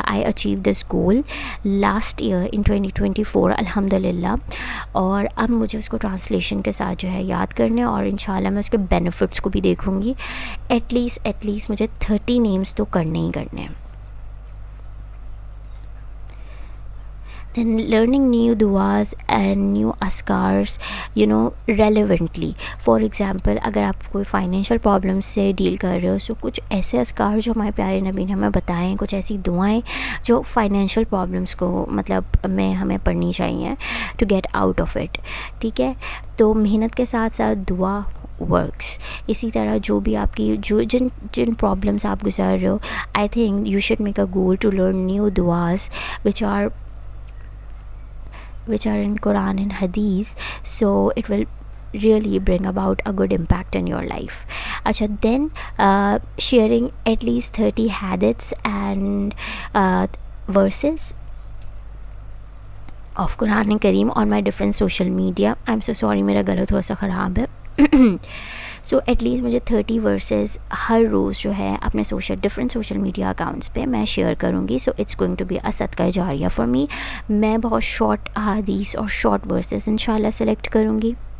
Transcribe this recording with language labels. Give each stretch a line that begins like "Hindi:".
English: I achieve this goal last year in 2024 الحمد للہ.
Urdu: اور اب مجھے اس کو ٹرانسلیشن کے ساتھ جو ہے یاد کرنے، اور انشاءاللہ میں اس کے بینیفٹس کو بھی دیکھوں گی. ایٹ لیسٹ مجھے 30 نیمز تو کرنے ہی کرنے ہیں.
English: Then learning new duas and new askars relevantly. For example
Urdu: اگر آپ کوئی فائنینشیل پرابلم سے ڈیل کر رہے ہو، سو کچھ ایسے اذکار جو ہمارے پیارے نبی نے ہمیں بتائیں، کچھ ایسی دعائیں جو فائنینشیل پرابلمس کو میں ہمیں پڑھنی چاہیے
English: To get out of it.
Urdu: ٹھیک ہے، تو محنت کے ساتھ ساتھ دعا ورکس. اسی طرح جو بھی آپ کی جن پرابلمس آپ گزار رہے ہو،
English: I think you should make a goal to learn new دعاز which are in Quran and Hadith, so it will really bring about a good impact in your life. Acha, then sharing at least 30 hadiths and verses of Quran and Kareem on my different social media. I'm so sorry
Urdu: میرا گلا تھوڑا سا خراب ہے. So at least مجھے 30 versus ہر روز جو ہے اپنے ڈفرینٹ سوشل میڈیا اکاؤنٹس پہ میں شیئر کروں گی.
English: So it's going to be a صدقہ جاریہ for me.
Urdu: میں بہت شارٹ احادیث اور شارٹ ورسز انشاءاللہ سلیکٹ کروں گی.